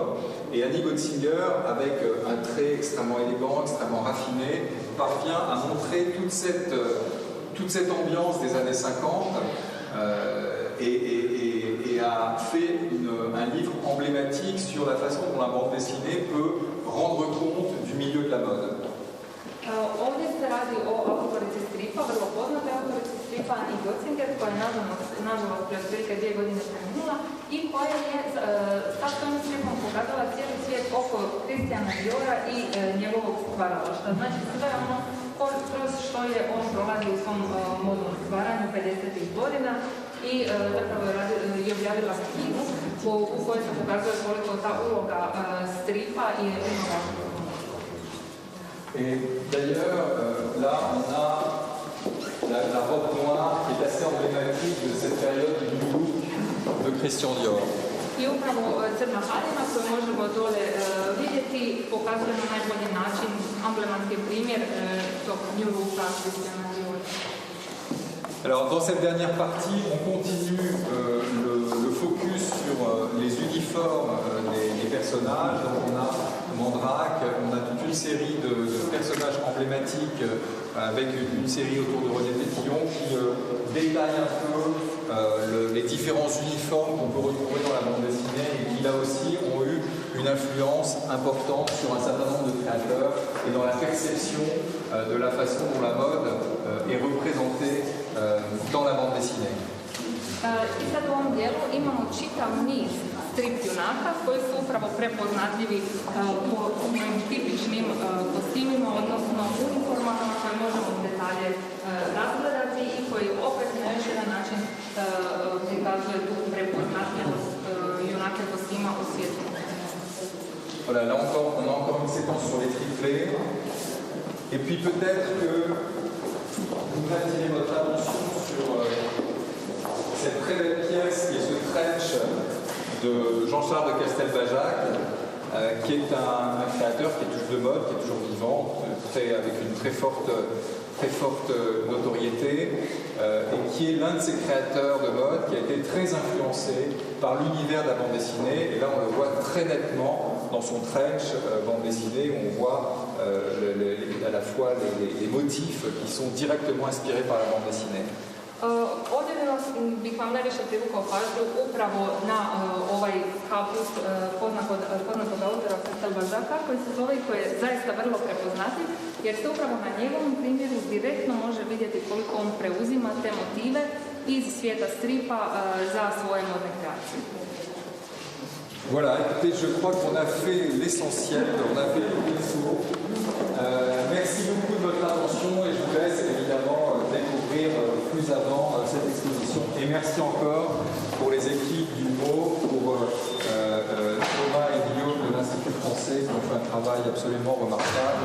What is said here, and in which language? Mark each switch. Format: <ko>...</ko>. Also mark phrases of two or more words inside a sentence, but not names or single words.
<fr>Et Annie Gotzinger, avec un trait extrêmement élégant, extrêmement raffiné, parvient à montrer toute cette ambiance des années 50 et a fait un livre emblématique sur la façon dont la bande dessinée peut rendre compte du milieu de la mode.</fr> <hr>Ovdje se radi o autorici stripa, vrlo poznatoj autorici stripa Annie Gotzinger, Singer, koja je nažalost prije otprilike 2 godine preminula i koja je sa svojim uspjehom pokazala cijeli svijet oko Christiana Diora i njegovog stvaralaštva. Znači sve ono kroz što je on prolazio u svom modnom stvaranju 50. godina i zapravo je objavila knjigu u kojoj se pokazuje koliko ta uloga stripa i inovacija.</hr> <fr>Et d'ailleurs, là on a la robe noire qui est assez emblématique de cette période du New Look de Christian Dior.</fr> <hr>I upravo crna haljina koju možemo dole vidjeti pokazuje na najbolji način emblematski primjer tog New Looka Christiana Diora.</hr> <fr>Alors dans cette dernière partie, on continue le focus sur les uniformes des personnages. Donc on a Mandrake, on a toute une série de personnages emblématiques avec une série autour de René Pétillon qui détaille un peu les différents uniformes qu'on peut retrouver dans la bande dessinée et qui là aussi ont eu une influence importante sur un certain nombre de créateurs et dans la perception de la façon dont la mode est représentée dans la bande dessinée.</fr> <hr>I sad u ovom dijelu imamo čitav niz strip junaka koji su upravo prepoznatljivi po svojim tipičnim kostimima, odnosno uniformama koje možemo detalje razgledati i koji opet na još jedan način prikazuje tu prepoznatljivost junake kostima u svijetu.</hr> <fr>Voilà, là encore, on a encore une séquence sur les triplés. Et puis peut-être que vous attirez votre attention sur cette très belle pièce qui est ce trench de Jean-Charles de Castelbajac, qui est un créateur qui est toujours de mode, qui est toujours vivant, avec une très forte notoriété, et qui est l'un de ces créateurs de mode qui a été très influencé par l'univers de la bande dessinée. Et là, on le voit très nettement dans son trench bande dessinée, où on voit à la fois les motifs qui sont directement inspirés par la bande dessinée.</fr> <hr>Ovdje bih vam najviše privukao pažnju upravo na ovaj kaput poznatog autora Castelbajac'a koji se zove i koji je zaista vrlo prepoznatljiv jer se upravo na njegovom primjeru direktno može vidjeti koliko on preuzima te motive iz svijeta stripa za svoje modne kreacije.</hr> <fr>Voilà, écoutez, je crois qu'on a fait l'essentiel, on a fait tout le tour. Merci beaucoup de votre attention et je vous laisse évidemment découvrir plus avant cette exposition. Et merci encore pour les équipes du MO, pour Thomas et Guillaume de l'Institut français qui ont fait un travail absolument remarquable.</fr>